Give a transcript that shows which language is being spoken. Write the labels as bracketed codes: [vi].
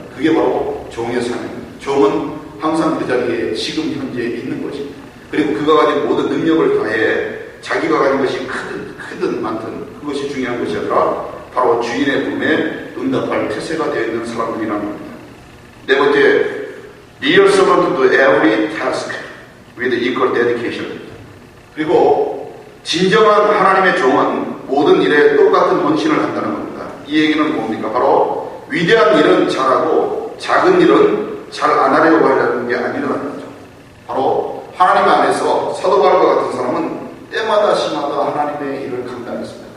[ko] 그게 바로 종의 삶입니다. 종은 항상 그 자리에 지금 현재 있는 것입니다. 그리고 그가 가진 모든 능력을 다해 자기가 가진 것이 크든 많든 그것이 중요한 것이 아니라 바로 주인의 부름에 응답할 태세가 되어 있는 사람들이라는 겁니다. 네 번째, [en] be servant to every task with equal dedication. [ko] 그리고 진정한 하나님의 종은 모든 일에 똑같은 헌신을 한다는 겁니다. 이 얘기는 뭡니까? 바로 위대한 일은 잘하고 작은 일은 잘 안 하려고 하려는 게 아니라는 거죠. 바로 하나님 안에서 사도 바울과 같은 사람은 때마다 시마다 하나님의 일을 감당했습니다.